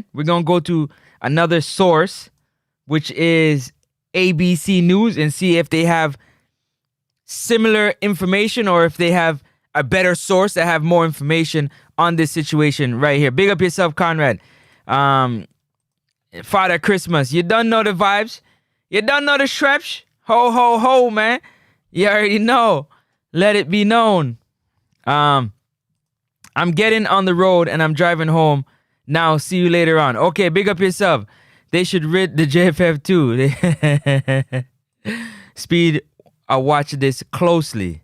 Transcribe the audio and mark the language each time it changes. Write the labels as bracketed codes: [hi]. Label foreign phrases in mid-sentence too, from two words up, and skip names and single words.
[en] We're gonna go to another source, which is ABC News, and see if they have similar information or if they have a better source that have more information on this situation right here. Big up yourself, Conrad. Father Christmas, you don't know the vibes, you don't know the shreps. Ho ho ho, man. You already know. Let it be known. I'm getting on the road and I'm driving home now. See you later on. Okay, big up yourself. They should rid the JFF too. Speed, I watch this closely.